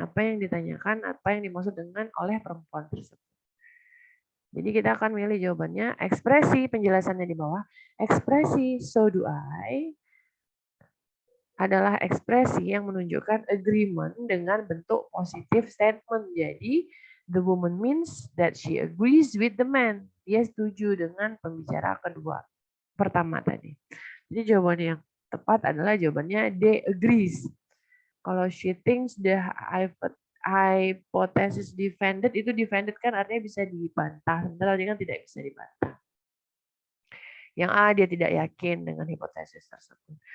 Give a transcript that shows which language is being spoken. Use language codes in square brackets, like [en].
[id] Apa yang ditanyakan, apa yang dimaksud dengan oleh perempuan tersebut. Jadi kita akan milih jawabannya, ekspresi, penjelasannya di bawah, ekspresi [en] so do I [id] adalah ekspresi yang menunjukkan agreement dengan bentuk positif statement. [en] Jadi, the woman means that she agrees with the man. [id] Dia setuju dengan pembicara kedua. Pertama tadi. Jadi jawabannya yang tepat adalah jawabannya [en] they agrees. [id] Kalau [en] she thinks the hypothesis defended, [id] itu defended kan artinya bisa dibantah. Sementara dia kan tidak bisa dibantah. Yang A, dia tidak yakin dengan hipotesis tersebut.